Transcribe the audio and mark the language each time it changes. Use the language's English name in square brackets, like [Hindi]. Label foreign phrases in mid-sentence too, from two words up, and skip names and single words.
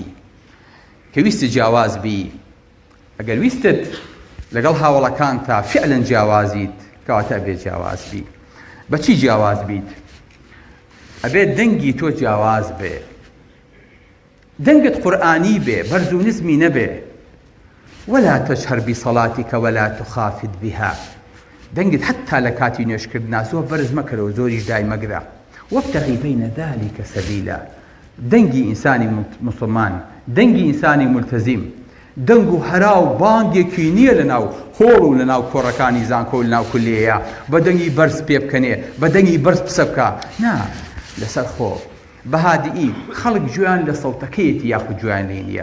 [Central Kurdish] کە ویستت جیاواز بی ئەگەر ویستت لەگەڵ هاوڵەکان تا فعلەن جیاوازیت کەواتە ئەبێ جیاواز بی. بەچی جیاواز بیت؟ ئەبێ دەنگی تۆ جیاواز بێ. دەنگت قورئانی بێ بەرز و نزمی نەبێ. [Arabic] ولا تجهر بصلاتك ولا تخافت بها. [Central Kurdish] دەنگت حتا لە کاتی نوێشکردنا زۆر بەرز مەکەرەوە زۆریش دای مەگرە. [Arabic] وابتغي بين ذلك سبيلا. [Central Kurdish] دەنگی ئینسانی مسلمان دەنگی ئینسانی ملتەزیم دەنگ و هەرا و بانگێکی نییە لەناو هۆڵ و لەناو کۆڕەکانی زانکۆ و لەناو کولێیە بە دەنگی بەرز پێ بکەنێ بە دەنگی بەرز پسە بکە. نا لەسەر خۆ بەهادیئی خەڵک گوێیان لە سەوتەکەیەتی یاخود گوێیان لێ نییە.